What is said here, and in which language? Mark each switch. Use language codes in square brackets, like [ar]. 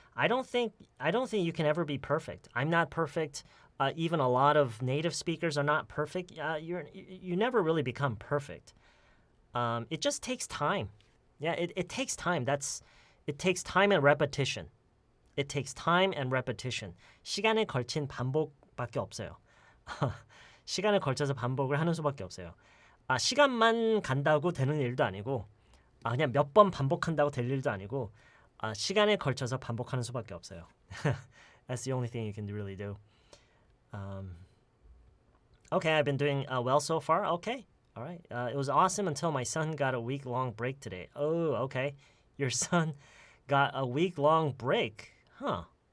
[en] I don't think you can ever be perfect. I'm not perfect. Even a lot of native speakers are not perfect. You never really become perfect. It just takes time. Yeah, it takes time. It takes time and repetition. It takes time and repetition. [ko] 시간에 걸친 반복밖에 없어요. 시간에 걸쳐서 반복을 하는 수밖에 없어요. 시간만 간다고 되는 일도 아니고 그냥 몇 번 반복한다고 될 일도 아니고 시간에 걸쳐서 반복하는 수밖에 없어요. [en] That's the only thing you can really do. Okay, I've been doing well so far. Okay, all right. It was awesome until my son got a week-long break today. Oh, okay. Your son got a week-long break. Huh.